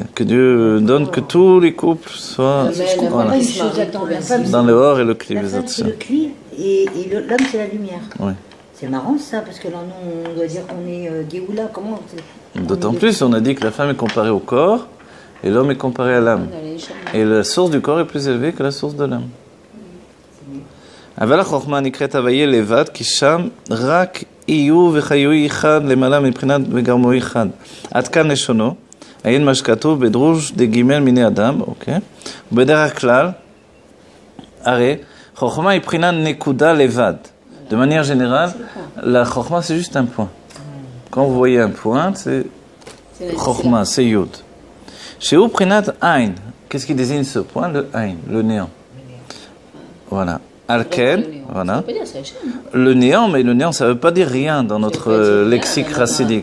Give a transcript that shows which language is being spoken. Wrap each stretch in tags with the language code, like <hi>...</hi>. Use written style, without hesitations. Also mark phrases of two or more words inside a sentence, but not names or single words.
<fr>Que Dieu donne que tous les couples soient dans le or et le Kli. La femme, c'est le Kli, et l'homme, c'est la lumière. Oui. C'est marrant ça, parce que là, nous, on doit dire qu'on est Géoula. Comment D'autant plus, on a dit que la femme est comparée au corps, et l'homme est comparé à l'âme. Et la source du corps est plus élevée que la source de l'âme.</fr> <he>אבל החוכמה נקראת הוויה לבד, כי שם רק איהו וחיו אחד למעלה מבחינת וגרמו אחד. עד כאן לשונו, עיין מה שכתוב בדרוש דגימל מיני אדם, אוקיי? ובדרך כלל, הרי חוכמה היא בחינה נקודה לבד.</he> <fr>De manière générale, la Chokhmah, c'est juste un point. Quand vous voyez un point, c'est Chokhmah, c'est Yud. Chez</fr> <he>ובחינת אין,</he> <fr>qu'est-ce qui désigne ce point? Le Ain, le néant. Voilà. Alken, voilà. Le néant, mais le néant, ça ne veut pas dire rien dans notre lexique chassidique.</fr>